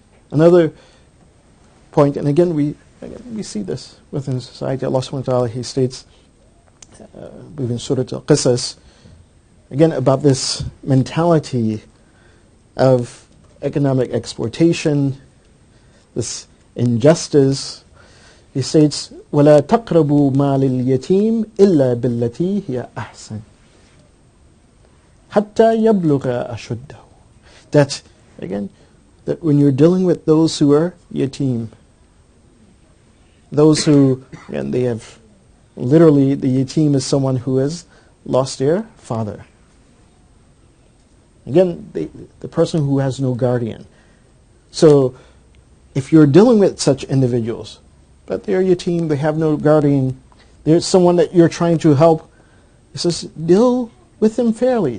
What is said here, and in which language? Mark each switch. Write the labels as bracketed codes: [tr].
[en] Another point, and again we see this within society. Allah subhanahu wa ta'ala, He states, within Surah Al-Qasas, again about this mentality of economic exploitation, this injustice. He states, [ar] وَلَا تَقْرَبُوا مَالِ الْيَتِيمِ إِلَّا بِالَّتِي هِيَ أَحْسَنُ حَتَّى يَبْلُغَ أَشُدَّهُ. [en] That, again, that when you're dealing with those who are yatim, those who, and they have, literally the yatim is someone who has lost their father. Again, the person who has no guardian. So, if you're dealing with such individuals, but they're yatim, they have no guardian, there's someone that you're trying to help, he says, deal with them fairly.